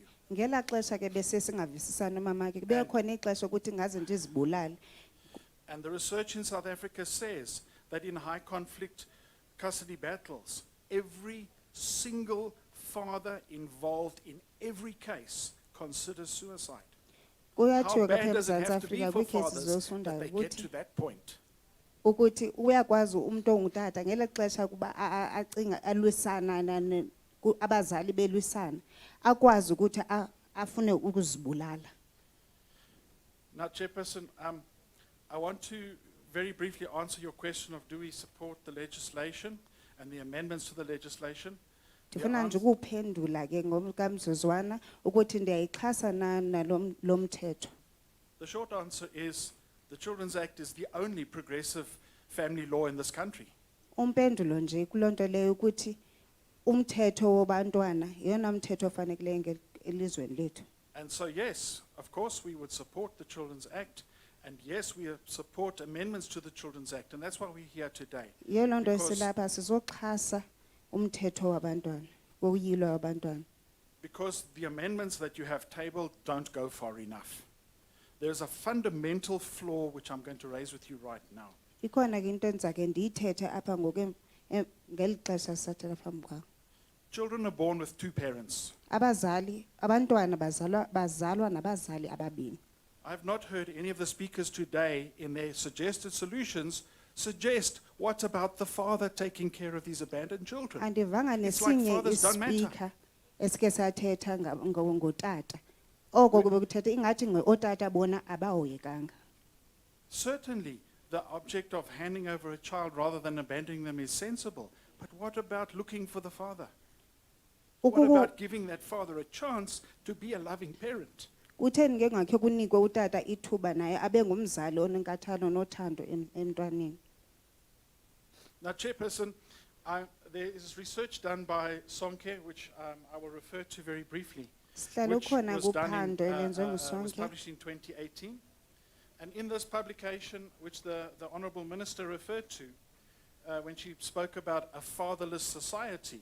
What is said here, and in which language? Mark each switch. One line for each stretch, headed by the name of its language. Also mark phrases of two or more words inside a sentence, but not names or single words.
Xhosa: Ngela xesha ke bese singavisisana umama ke kube khona ixesha ukuthi ngaze ndizibulale.
English: And the research in South Africa says that in high conflict custody battles, every single father involved in every case considers suicide. How
Xhosa: Kuyatshiwo
English: bad
Xhosa: kapha
English: does it
Xhosa: eMzantsi
English: have to be
Xhosa: Afrika
English: for
Xhosa: kwiikhesi
English: fathers that
Xhosa: zosundayo
English: they get to
Xhosa: ukuthi
English: that point?
Xhosa: ukuthi uyakwazi umuntu ongutata ngela xesha kuba acinga alwisana abazali belwisana akwazi ukuthi afune ukuzibulala.
English: Now, Chairperson, I want to very briefly answer your question of do we support the legislation and the amendments to the legislation.
Xhosa: Ndifuna nje ukuphendula ke ngokamzuzwana ukuthi ndiyayixhasa na lo mthetho.
English: The short answer is the Children's Act is the only progressive family law in this country.
Xhosa: Umpendulo nje kulonto leyo ukuthi umthetho wobantwana yona umthetho ofanelekileyo elizweni lethu.
English: And so, yes, of course, we would support the Children's Act, and yes, we support amendments to the Children's Act, and that's why we're here today.
Xhosa: Yona nto
English: Because-
Xhosa: silapha sizoxhasa umthetho wabantwana, woyilo wabantwana.
English: Because the amendments that you have tabled don't go far enough. There's a fundamental flaw which I'm going to raise with you right now.
Xhosa: Ikhona ke into endizake ndiyithethe apha ngoku ngeli xesha sisathela phambi kwakho.
English: Children are born with two parents.
Xhosa: Abantwana bazalwa nabazali ababini.
English: I've not heard any of the speakers today in their suggested solutions suggest what about the father taking care of these abandoned children.
Xhosa: Andivanga
English: It's like
Xhosa: nesinye
English: fathers don't matter.
Xhosa: ispeaker esike sathetha ngotata. Oko kube kuthetha ingathi otata bona abahoyekanga.
English: Certainly, the object of handing over a child rather than abandoning them is sensible. But what about looking for the father? What about giving that father a chance to be a loving parent?
Xhosa: Kutheni ke ngakhe kunikwe utata ithuba naye abe ngumzali onenkathalo nothando emntwaneni.
English: Now, Chairperson, there is research done by Sonke, which I will refer to very briefly,
Xhosa: Sihlalo
English: which
Xhosa: khona
English: was done
Xhosa: kuphando elenziwe
English: was
Xhosa: nguSonke.
English: published in 2018. And in this publication, which the Honourable Minister referred to, when she spoke about a fatherless society,